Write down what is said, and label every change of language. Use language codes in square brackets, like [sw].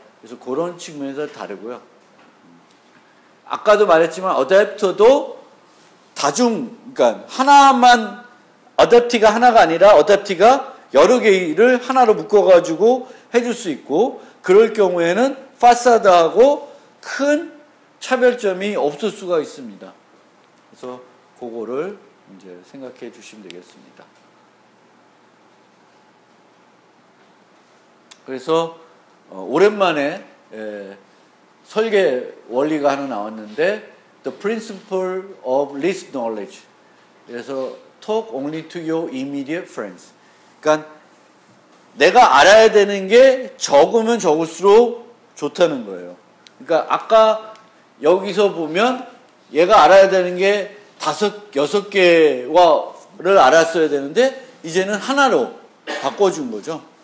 [ko] 그래서 그런 측면에서 다르고요. 아까도 말했지만 어댑터도 그러니까 하나만 어댑티가 하나가 아니라 어댑티가 여러 개를 하나로 묶어가지고 해줄 수 있고 그럴 경우에는 파사드하고 큰 차별점이 없을 수가 있습니다. 그래서 그거를 이제 생각해 주시면 되겠습니다. 그래서 오랜만에 설계 원리가 하나 나왔는데 [en] the principle of least knowledge. [ko] 그래서 [en] talk only to your immediate friends. [ko] 그러니까 내가 알아야 되는 게 적으면 적을수록 좋다는 거예요. 그러니까 아까 여기서 보면 얘가 알아야 되는 게 5, 6개를 알았어야 되는데 이제는 하나로 바꿔준 거죠.